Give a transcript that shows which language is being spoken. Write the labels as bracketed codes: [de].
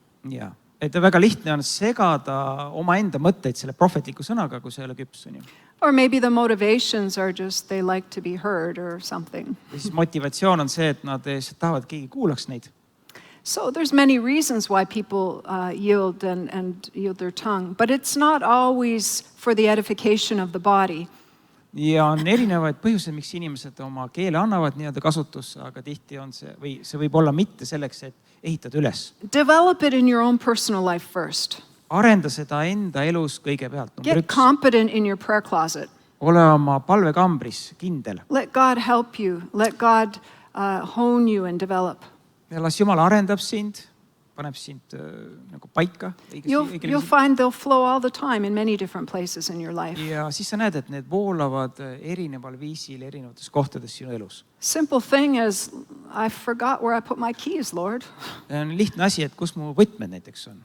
[et] Ja, et väga lihtne on segada omaenda mõtteid selle prohvetliku sõnaga, kui see ei ole küps. [en] Or maybe the motivations are just they like to be heard or something. [et] Ja siis motivatsioon on see, et nad tahavad, keegi kuulaks neid. [en] So there's many reasons why people yield and yield their tongue, but it's not always for the edification of the body. [et] Ja on erinevaid põhjuseid, miks inimesed oma keele annavad nii-öelda kasutusse, aga tihti on see, või see võib olla mitte selleks, et ehitada üles. [en] Develop it in your own personal life first. [et] Arenda seda enda elus kõigepealt. [en] Get competent in your prayer closet. [et] Ole oma palvekambris kindel. [en] Let God help you. Let God hone you and develop. [et] Ja las Jumal arendab sind, paneb sind nagu paika. [en] You'll find they'll flow all the time in many different places in your life. [et] Ja siis sa näed, et need voolavad erineval viisil erinevates kohtades sinu elus. [en] Simple thing is, I forgot where I put my keys, Lord. [et] On lihtne asi, et kus mu võtmed näiteks on.